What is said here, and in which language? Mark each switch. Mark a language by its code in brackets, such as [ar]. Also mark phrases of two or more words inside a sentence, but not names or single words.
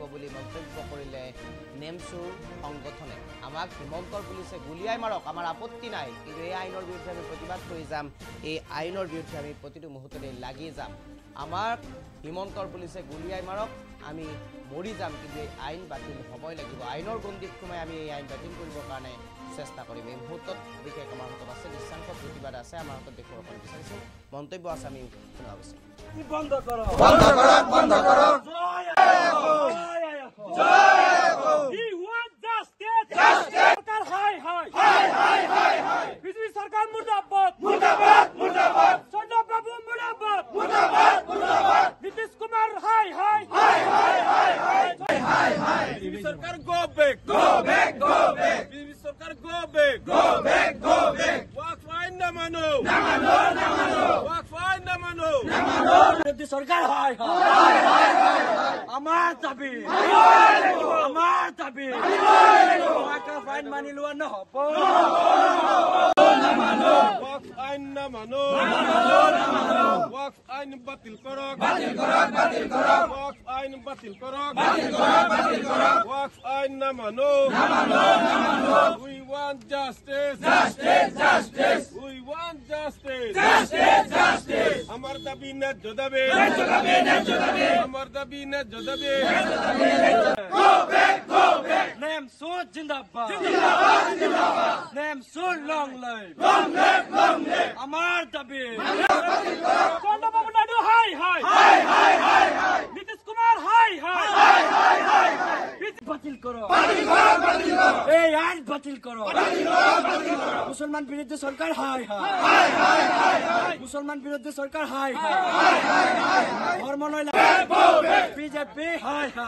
[as] বুলি মন্তব্য কৰিলে নেমচুৰ সংগঠনে আমাক হিমন্তৰ পুলিচে গুলিয়াই মাৰক আমাৰ আপত্তি নাই কিন্তু এই আইনৰ বিৰুদ্ধে আমি প্ৰতিবাদ কৰি যাম এই আইনৰ বিৰুদ্ধে আমি প্ৰতিটো মুহূৰ্ততে লাগি যাম আমাক হিমন্তৰ পুলিচে গুলিয়াই মাৰক আমি মৰি যাম কিন্তু এই আইন বাতিল হ'বই লাগিব আইনৰ গণ্ডিত সোমাই আমি এই আইন বাতিল কৰিবৰ কাৰণে চেষ্টা কৰিম এই মুহূৰ্তত বিশেষ আমাৰ হাতত আছে দৃশ্যাংশ প্ৰতিবাদ আছে আমাৰ হাতত দেখুৱাব বিচাৰিছোঁ মন্তব্য আছে আমি শুনা আৱশ্যক [bn] বন্ধ করো বিজেপি সরকার মুর্দাবাদ চন্দ্রবাবু মুর্দাবাদ নীতিশ কুমার হাই বিজেপি সরকার [en] go back [bn] বিজেপি সরকার [en] go back [bn] ওয়াকফ আইন না মানো ওয়াকফ আইন না মানো বিজেপি সরকার হাই [as] আমার দাবি ওয়াকফ আইন মানি লোৱা নহব ওয়াকফ আইন না মানো ওয়াকফ আইন [bn] বাতিল করক ওয়াকফ আইন বাতিল করক ওয়াকফ আইন না মানো [en] we want justice we want justice [bn] আমার দাবি ন্যায্য দাবি আমার দাবি ন্যায্য দাবি [en] go back [bn] নেমচুর জিন্দাবাদ নেমচুর [en] long life [bn] আমার দাবি চন্দ্রবাবু নাইডু হাই নীতিশ কুমার হাই বাতিল করো এই আইন বাতিল করো মুসলমান বিরোধী সরকার হাই মুসলমান বিরোধী সরকার হাই ধর্ম নয় বিজেপি হাই